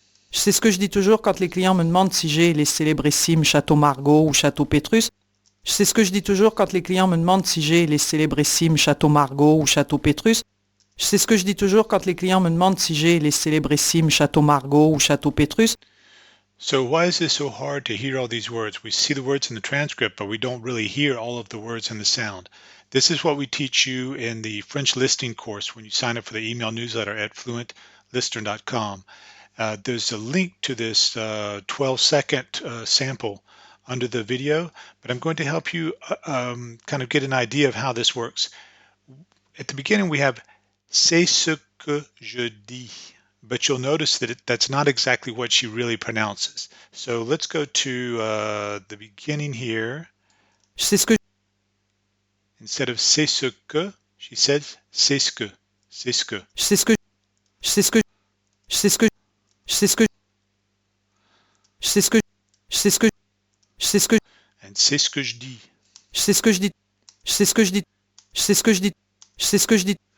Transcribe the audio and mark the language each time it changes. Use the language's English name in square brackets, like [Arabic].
[French] C'est ce que je dis toujours quand les clients me demandent si j'ai les célébrissimes Château Margaux ou Château Pétrus. C'est ce que je dis toujours quand les clients me demandent si j'ai les célébrissimes Château Margaux ou Château Pétrus. C'est ce que je dis toujours quand les clients me demandent si j'ai les célébrissimes Château Margaux ou Château Pétrus. [English] So why is it so hard to hear all these words? We see the words in the transcript, but we don't really hear all of the words and the sound. This is what we teach you in the French listening course when you sign up for the email newsletter at fluentlistener.com. There's a link to this 12-second sample under the video, but I'm going to help you kind of get an idea of how this works. At the beginning, we have [French] c'est ce que je dis, [English] but you'll notice that that's not exactly what she really pronounces. So let's go to the beginning here. [French] C'est ce que [English] Instead of [French] c'est ce que, [English] she says [French] c'est ce que, c'est ce que. c'est ce que c'est ce que c'est ce que c'est ce que c'est ce que c'est ce que c'est ce que And c'est ce que je dis. c'est ce que je dis c'est ce que je dis c'est ce que je dis c'est ce que je dis